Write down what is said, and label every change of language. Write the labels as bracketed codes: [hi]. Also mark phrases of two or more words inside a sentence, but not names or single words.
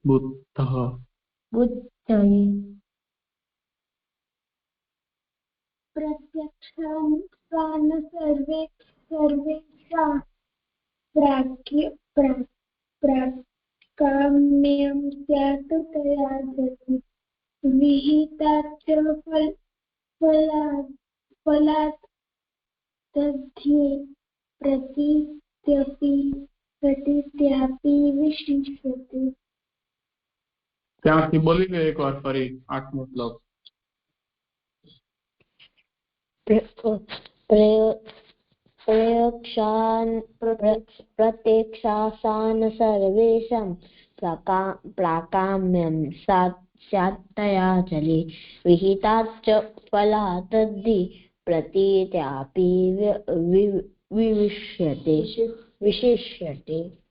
[sa] प्रत्यक्षानुसारेण सर्वेषां प्राकाम्यं स्यात् तया गतिः विहिताच्च फलात् तद्धि प्रतीत्यापि विशिष्यते। [gu] ત્યાંથી બોલી ગયો એક વાર ફરી 8મો શ્લોક. [sa] प्रत्यक्षासान सर्वेषां प्राकाम्यं स्यात्तया चले विहिताच्च फलात् तद्धि प्रतीत्यापि विशिष्यते।